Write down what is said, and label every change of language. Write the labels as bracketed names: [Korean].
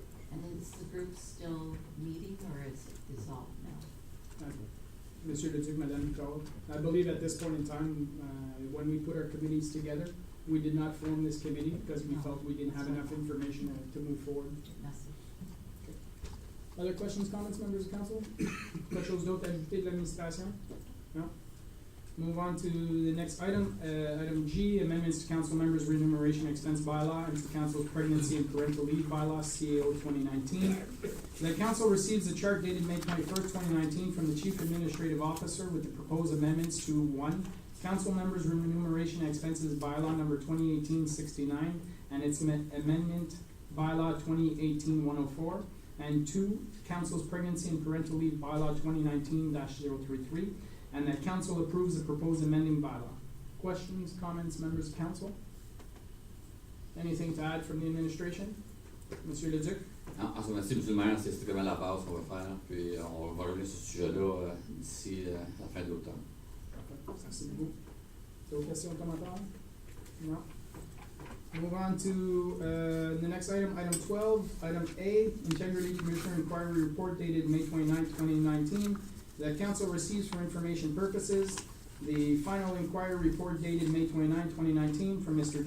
[English] And is the group still meeting or is it dissolved now? [French] Monsieur Leduc, Madame Guitard? [English] I believe at this point in time, when we put our committees together, we did not form this committee because we No. felt we didn't have enough information to move forward. Message. Other questions, comments, members of council? [French] Quelque chose d'autre à ajouter de l'administration? [English] No? Move on to the next item, item G, amendments to council members' remuneration expense bylaw and to council's pregnancy and parental leave bylaw, CAO 2019. The council receives a chart dated May 21st, 2019 from the chief administrative officer with the proposed amendments to 1, council members' remuneration expenses bylaw number 2018-69 and its amendment bylaw 2018-104. And 2, council's pregnancy and parental leave bylaw 2019-033, and that council approves the proposed amending bylaw. Questions, comments, members of council? Anything to add from the administration? Monsieur Leduc? [French] En ce moment-ci, M. le maire, c'est strictement la base qu'on va faire, puis on va revenir sur ce sujet-là d'ici la fin de l'automne. Merci beaucoup. D'autres questions, commentaires? No. [English] Move on to the next item, item 12, item A, Integrity Commissioner Inquiry Report dated May 29th, 2019. That council receives for information purposes. The final inquiry report dated May 29, 2019 from Mr.